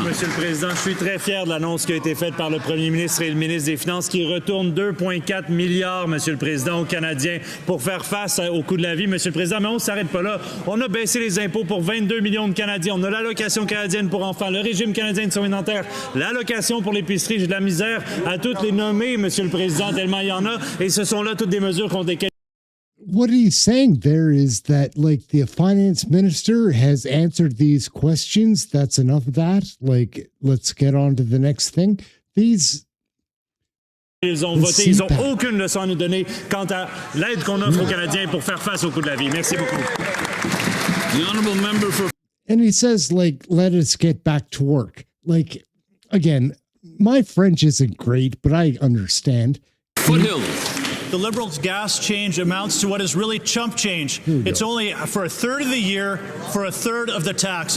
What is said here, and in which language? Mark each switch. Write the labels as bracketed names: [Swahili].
[French] Monsieur le Président, je suis très fier de l'annonce qui a été faite par le Premier ministre et le ministre des Finances qui retourne 2,4 milliards, Monsieur le Président, aux Canadiens pour faire face au coût de la vie, Monsieur le Président. Mais on ne s'arrête pas là. On a baissé les impôts pour 22 millions de Canadiens. On a l'allocation canadienne pour enfants, le régime canadien de soins dentaires, l'allocation pour l'épicerie. J'ai de la misère à toutes les nommer, Monsieur le Président, tellement il y en a. Et ce sont là toutes des mesures contre lesquelles... [English] What he's saying there is that, like, the finance minister has answered these questions. That's enough of that. Like, let's get on to the next thing. [French] Ils ont voté, ils n'ont aucune leçon à nous donner quant à l'aide qu'on offre aux Canadiens pour faire face au coût de la vie. Merci beaucoup. [English] The honourable member for... And he says, like, let us get back to work. Like, again, my French isn't great, but I understand. Foothills. The Liberals' gas change amounts to what is really chump change. It's only for a third of the year for a third of the tax.